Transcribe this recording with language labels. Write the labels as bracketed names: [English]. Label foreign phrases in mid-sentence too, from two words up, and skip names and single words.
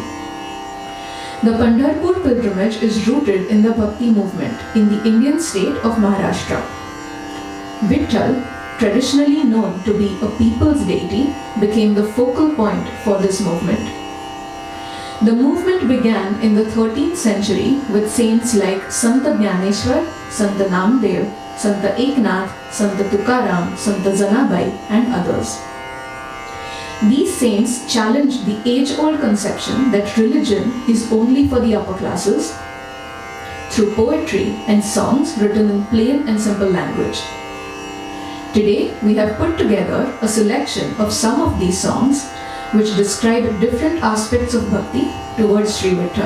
[English] The Pandharpur pilgrimage is rooted in the bhakti movement in the Indian state of Maharashtra. Vitthal, traditionally known to be a people's deity, became the focal point for this movement. The movement began in the 13th century with saints like Santa Jnaneshwar, Santa Namdev, Santa Eknath, Santa Tukaram, Santa Janabai and others. These saints challenged the age-old conception that religion is only for the upper classes through poetry and songs written in plain and simple language. Today, we have put together a selection of some of these songs which describe different aspects of bhakti towards Sri Vitthal.